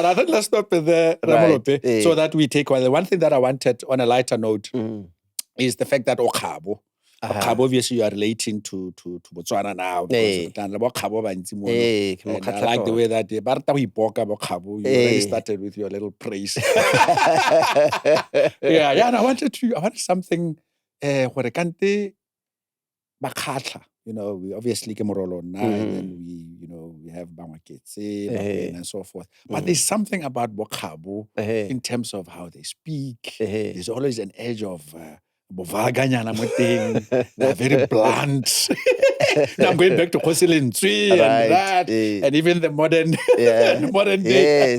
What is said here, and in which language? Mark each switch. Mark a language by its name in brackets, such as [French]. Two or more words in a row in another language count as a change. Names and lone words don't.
[English] I think let's stop with the Molope so that we take one. The one thing that I wanted on a lighter note is the fact that Okabo, obviously you are relating to Botswana now. And I like the way that you already started with your little praise. And I wanted something where [Tswana] kante bakhatla. [English] We obviously [Tswana] ke morolo na, [English] and then we have Bangwaketse and so forth. But there's something about Bokhabo in terms of how they speak. There's always an edge of Bovaganyana Moting. They're very blunt. Now I'm going back to Khosile Ntswi and that, and even the modern day.